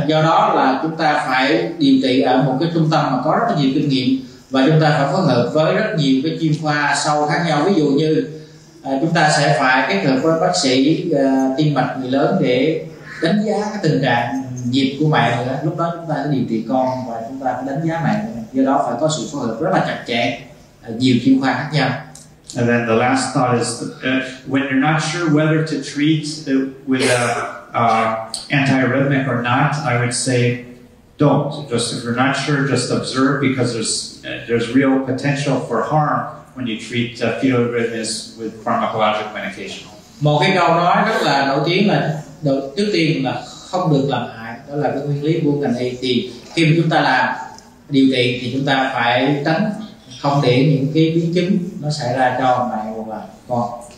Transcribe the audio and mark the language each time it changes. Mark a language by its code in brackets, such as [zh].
[vi] Do đó là chúng ta phải điều trị ở một cái trung tâm mà có rất là nhiều kinh nghiệm, và chúng ta phải phối hợp với rất nhiều cái chuyên khoa sâu khác nhau. Ví dụ như chúng ta sẽ phải kết hợp với bác sĩ tim mạch người lớn để đánh giá cái tình trạng nhịp của mẹ nữa. Lúc đó chúng ta sẽ điều trị con và chúng ta phải đánh giá mẹ nữa. Do đó phải có sự phối hợp rất là chặt chẽ, nhiều chuyên khoa khác nhau. [en] And then the last thought is when you're not sure whether to treat with antiarrhythmic or not, I would say don't. Just if you're not sure, just observe, because there's real potential for harm when you treat fetal arrhythmias with pharmacologic medication. [vi] Một cái câu nói rất là nổi tiếng là trước tiên là không được làm hại, đó là cái nguyên lý của ngành y. Thì khi mà chúng ta làm điều trị thì chúng ta phải tránh không để những cái biến chứng nó xảy ra cho mẹ hoặc là con.